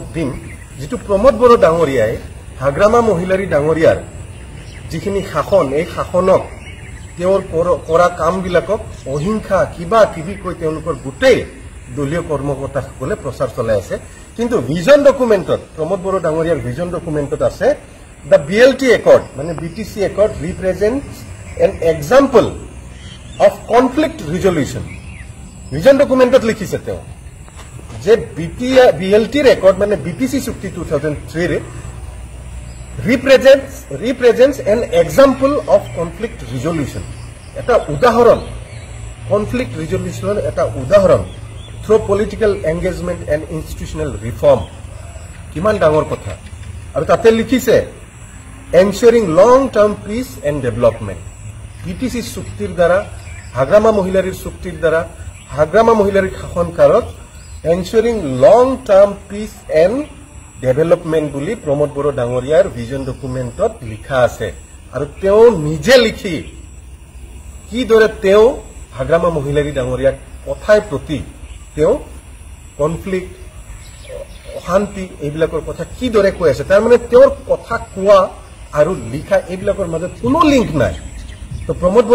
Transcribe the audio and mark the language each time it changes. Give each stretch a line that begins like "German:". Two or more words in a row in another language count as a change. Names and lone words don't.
Assamese: দিম যেটো প্ৰমোদ বড়ো ডাঙৰীয়াই হাগ্ৰামা মহিলাৰী ডাঙৰীয়াৰ যিখিনি শাসন এই শাসনক তেওঁৰ কৰা কামবিলাকক অহিংসা কিবা কিবি কৈ তেওঁলোকৰ গোটেই দলীয় কৰ্মকৰ্তাসকলে প্ৰচাৰ চলাই আছে কিন্তু ভিজন ডকুমেণ্টত প্ৰমোদ বড়ো ডাঙৰীয়াৰ ভিজন ডকুমেণ্টত আছে
English: the BLT accord
Assamese: মানে
English: BTC accord represents an example of conflict resolution
Assamese: ভিজন ডকুমেণ্টত লিখিছে তেওঁ যে BLT record মানে BTC চুক্তি 2003 ৰে
English: represents an example of conflict resolution
Assamese: এটা উদাহৰণ
English: conflict resolution
Assamese: এটা উদাহৰণ
English: through political engagement and institutional reform
Assamese: কিমান ডাঙৰ কথা আৰু তাতে লিখিছে
English: ensuring long term peace and development
Assamese: BTC চুক্তিৰ দ্বাৰা হাগ্ৰামা মহিলাৰীৰ চুক্তিৰ দ্বাৰা হাগ্ৰামা মহিলাৰীৰ শাসন কালত
English: ensuring long term peace
Assamese: and ডেভেলপমেন্ট বুলি প্ৰমোদ বড়ো ডাঙৰীয়াৰ ভিজন ডকুমেণ্টত লিখা আছে আৰু তেওঁ নিজে লিখি কি দৰে তেওঁ হাগ্ৰামা মহিলাৰী ডাঙৰীয়াৰ কথাৰ প্ৰতি তেওঁ কনফ্লিক্ট অশান্তি এইবিলাকৰ কথা কি দৰে কৈ আছে তাৰ মানে তেওঁৰ কথা কোৱা আৰু লিখা এইবিলাকৰ মাজত কোনো লিংক নাই তো প্ৰমোদ বড়ো